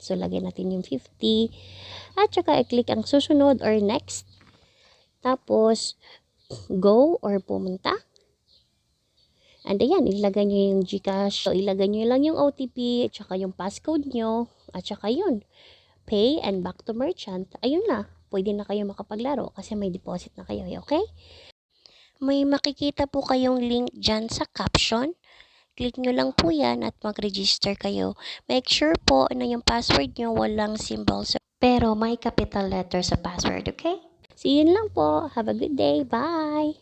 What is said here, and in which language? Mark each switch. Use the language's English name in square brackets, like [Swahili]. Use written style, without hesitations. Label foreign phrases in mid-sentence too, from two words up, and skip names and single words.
[Filipino] So, lagyan natin yung 50. At tsaka, i-click ang susunod or next. Tapos, go or pumunta. And ayan, ilagay nyo yung GCash. So, ilagay nyo lang yung OTP, at saka yung passcode nyo, at saka yun. [English] Pay and back to merchant. [Filipino] Ayun na, pwede na kayo makapaglaro kasi may deposit na kayo, okay? May makikita po kayong link dyan sa caption. Click nyo lang po yan at mag-register kayo. [English] Make sure [Filipino] po na yung password nyo walang symbols, pero may [English] capital letter [Filipino] sa password, okay? [English] See you [Filipino] lang po. [English] Have a good day. Bye!